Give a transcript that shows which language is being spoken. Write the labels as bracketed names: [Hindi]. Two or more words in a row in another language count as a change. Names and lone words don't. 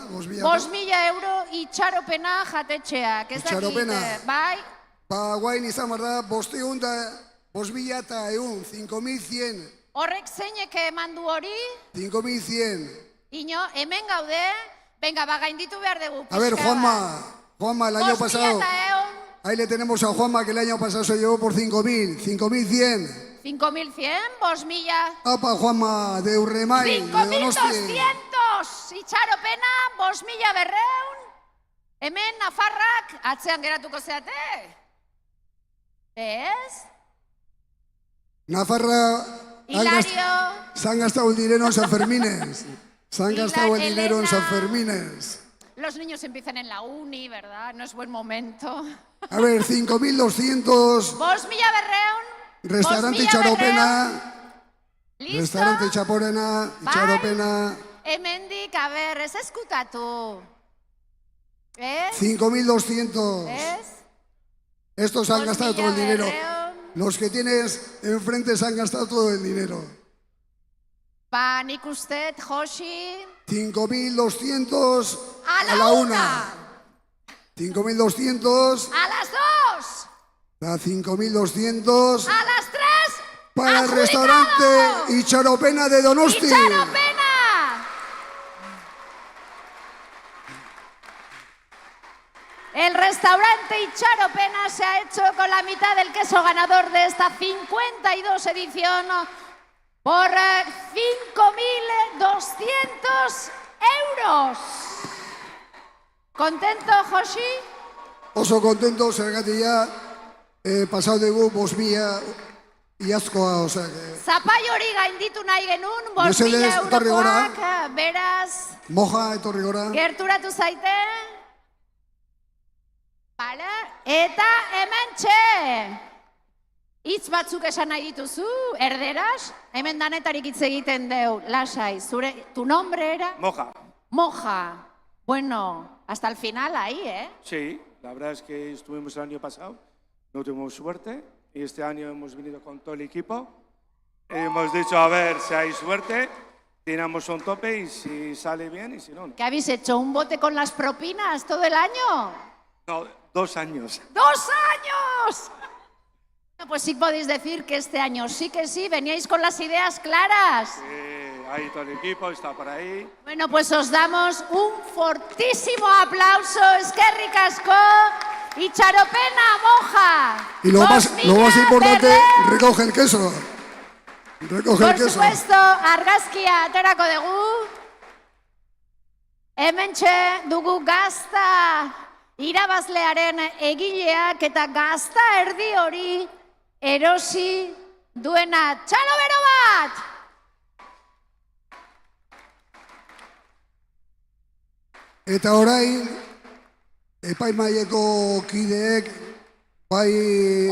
[Basque] 5.000 euro itxaropena jatetxeak. Ez Itxaropena. dakit, bai? Ba, guain izan behar da, 5.100. Horrek zeinek eman du hori? 5.100. Ino, hemen gaude. Venga, ba, gainditu behar dugu. [Spanish] A ver, Juanma, el año pasado. Ahí le tenemos a Juanma, que el año pasado se llevó por 5.000. 5.100. 5.100, 5.000. Apa, Juanma, de Urremai, de Donosti. [Basque] 5.200 itxaropena, 5.200. Hemen Nafarrak atzean geratuko zeate. Ez? [Spanish] Nafarra se han gastado el dinero en San Fermines. Se han gastado el dinero en San Fermines. Los niños empiezan en la uni, ¿verdad? No es buen momento. A ver, 5.200. 5.200. Restaurante Itxaropena. Restaurante Itxaropena. [Basque] Hemendik, [Spanish] a ver, [Basque] ez eskutatu. 5.200. [Spanish] Estos han gastado todo el dinero. 5.200. Los que tienes enfrente se han gastado todo el dinero. [Basque] Ba, nik uste, Josi... [Spanish] 5.200 a la 1. 5.200... A las 2. A 5.200... A las 3. Para el restaurante Itxaropena de Donosti. ¡Itxaropena! El restaurante Itxaropena se ha hecho con la mitad del queso ganador de esta 52 edición por 5.200 euros. ¿Contento, Josi? [Basque] Oso contento, zergatia, pasau dugu 5.000 iazkoa, osea... Zapai hori gainditu nahi genuen, 5.000 Mesedez, etorri gora. eurokoak, beraz... Moja, etorri gora. Gerturatu zaite. Bale, eta hementxe. Hitz batzuk esan nahi dituzu, erderaz, hemen danetarik hitz egiten deu, lasai, zure, [Spanish] tu nombre era? Moja. Moja. Bueno, hasta el final ahí, ¿eh? Sí, la verdad es que estuvimos el año pasado, no tuvimos suerte, y este año hemos venido con todo el equipo. Hemos dicho, a ver si hay suerte, tiramos un tope y si sale bien y si no, no. ¿Qué habéis hecho? ¿Un bote con las propinas todo el año? No, 2 años. ¡2 años! Bueno, pues sí podéis decir que este año sí que sí, veníais con las ideas claras. Ahí todo el equipo está por ahí. Bueno, pues os damos un fortísimo aplauso. [Basque] Eskerrik asko, Itxaropena, Moja. [Spanish] Y lo más importante, recoge el queso. Recoge el Por queso. supuesto, [Basque] argazkia aterako dugu. Hementxe dugu gazta irabazlearen egileak eta gazta erdi hori erosi duena. Txalo bero bat! Eta orain, epaimaieko kideek, bai...